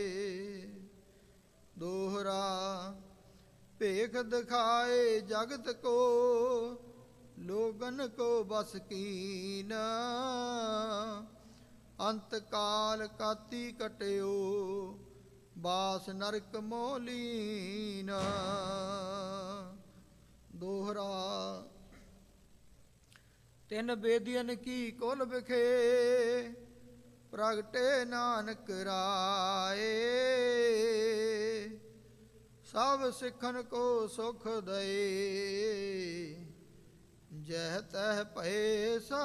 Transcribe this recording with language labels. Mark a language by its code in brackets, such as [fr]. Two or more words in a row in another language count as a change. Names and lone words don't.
[bra] दोहरा भेख दिखाए जगत को, लोगन को बस कीन। अंत काल काती कटियो, बास नरक मोलीन। दोहरा तिन बेदीन की कुल विखे प्रगटे नानक राए सभ सिक्खन को सुख दए जह तह भए